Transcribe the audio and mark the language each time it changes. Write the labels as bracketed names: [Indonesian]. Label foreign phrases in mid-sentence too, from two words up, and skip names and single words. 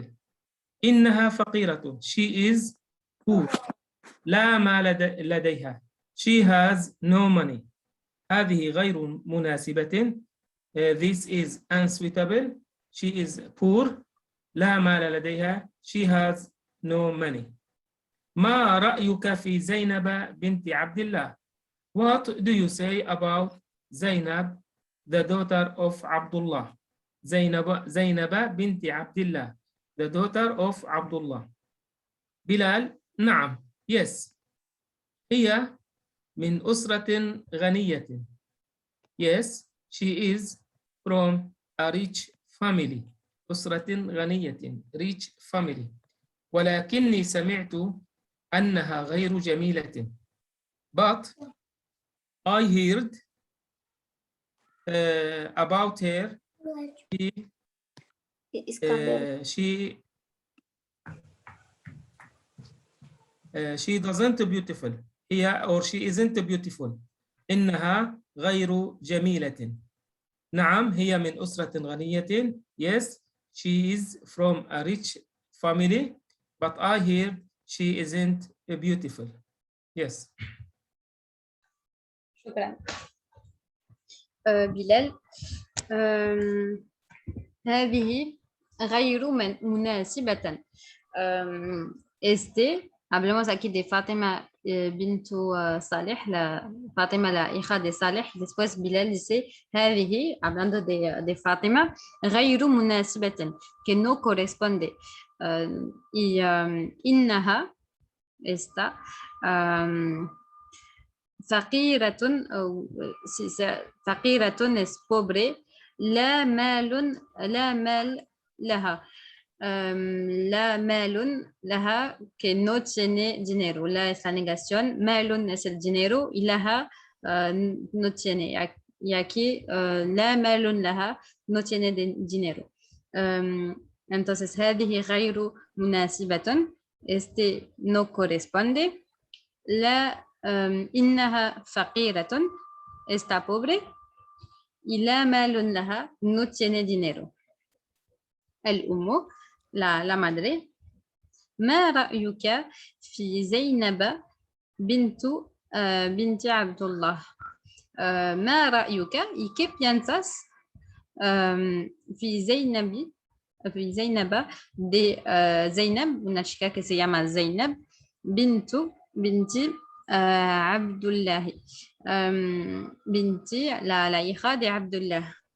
[Arabic] إنها فقيرة. [English] She is poor. [Arabic] لا مال لديها. [English] She has no money. [Arabic] هذه غير مناسبة. [English] This is unsuitable. She is poor. [Arabic] لا مال لديها. [English] She has no money. [Arabic] ما رأيك في زينب بنت عبد الله? [English] What do you say about Zainab, the daughter of Abdullah? [Arabic] زينب بنت عبد الله, [English] the daughter of Abdullah. [Arabic] بلال: نعم, yes. هي من أسرة غنية. [English] Yes, she is from a rich family. [Arabic] أسرة غنية, [English] rich family. [Arabic] ولكني سمعت أنها غير جميلة. [English] But I heard about her. She doesn't beautiful. هي or she isn't beautiful. [Arabic] إنها غير جميلة. نعم, هي من أسرة غنية. [English] Yes, she is from a rich family, but I hear she isn't beautiful. Yes. [Arabic] شكرا. بلال: هذه غير مناسبة. [Spanish] hablamos aquí de Fátima bintu Saleh, Fátima la hija de Saleh. Después Bilal dice هذه, hablando de Fátima, [Arabic] غير مناسبة, [Spanish] que no corresponde. Y إنها, esta, [Arabic] فقيرة, فقيرة [Spanish] es pobre. [Arabic] لا مال لها. لا مال لها, [Spanish] que no tiene dinero. La es la negación, مال es el dinero y لها no tiene. Y aquí [Arabic] لا مال لها, [Spanish] no tiene dinero. [Arabic] Entonces هذه غير مناسبة, [Spanish] este no corresponde. [Arabic] لا إنها فقيرة, [Spanish] está pobre. [Arabic] Y لا مال لها, [Spanish] no tiene dinero. الأم, la madre: [Arabic] ما رأيك في زينب بنت عبد الله? ما رأيك, [Spanish] ¿y qué piensas [Arabic] في زينب [Spanish] de Zainab, una chica que se llama Zainab, binti Abdullah, binti, la hija de Abdullah.